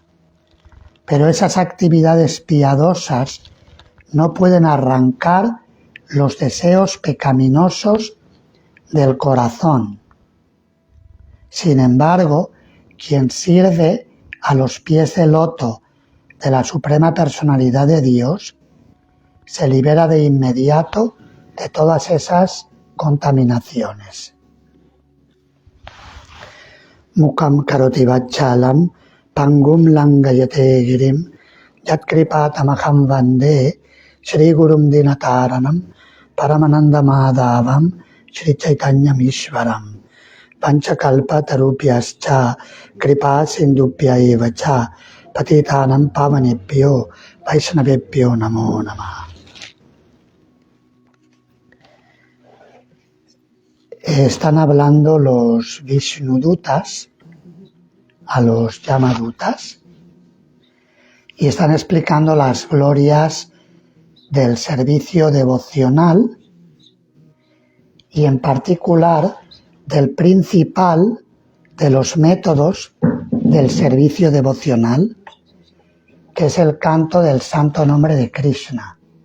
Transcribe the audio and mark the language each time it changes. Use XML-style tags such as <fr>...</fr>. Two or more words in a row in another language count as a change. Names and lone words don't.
<es>Pero esas actividades piadosas no pueden arrancar los deseos pecaminosos del corazón. Sin embargo, quien sirve a los pies del loto de la Suprema Personalidad de Dios se libera de inmediato de todas esas contaminaciones.</es> <sa>Mukam karoti vachalam pangum langayate girim yatkripatamaham vande Shri Gurum Dinataranam Paramananda Madhavam Shri Chaitanyam Ishvaram Panchakalpa tarupyascha kripa sindupya evacha patitanam pavanebhyo vaishnavebhyo namo namah.</sa> <es>Están hablando los Vishnudutas a los Yamadutas y están explicando las glorias del servicio devocional y en particular del principal de los métodos del servicio devocional, que es el canto del santo nombre de Krishna.</es>